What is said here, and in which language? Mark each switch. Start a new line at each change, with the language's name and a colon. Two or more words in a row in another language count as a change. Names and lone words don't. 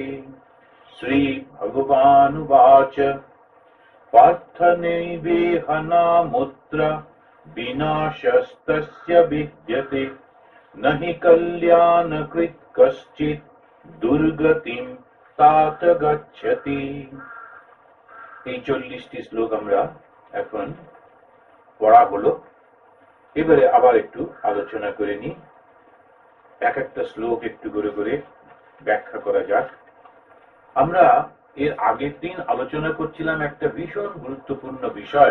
Sanskrit: श्री भगवानुवाच पार्थ नैवेहनामुत्र विनाशस्तस्य विद्यते न हि कल्याणकृत् कश्चित् दुर्गतिं तात गच्छति।
Bangla: এই 40টি শ্লোক আমরা এখন পড়া হলো। এবারে আবার একটু আলোচনা করে নিই। এক একটা শ্লোক একটু করে করে ব্যাখ্যা করা যাক। আমরা এর আগের দিন আলোচনা করছিলাম একটা ভীষণ গুরুত্বপূর্ণ বিষয়।